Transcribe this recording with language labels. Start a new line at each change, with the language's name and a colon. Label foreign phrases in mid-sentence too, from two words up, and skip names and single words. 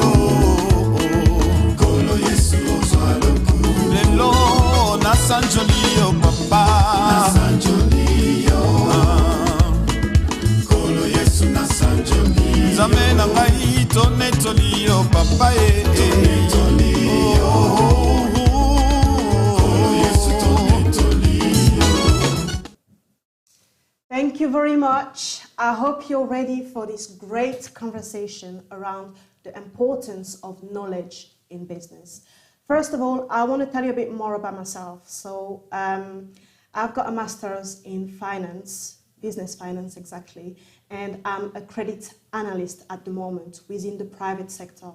Lingala: kolo Yesu ozwa lokumu lelo nasanjoli yo papa nasanjoli yo kolo Yesu nasanjoli nzambe na ngai tonetoli yo papa tonetoli
English: very much. I hope you're ready for this great conversation around the importance of knowledge in business. First of all, I want to tell you a bit more about myself. So I've got a master's in finance, business finance exactly, and I'm a credit analyst at the moment within the private sector.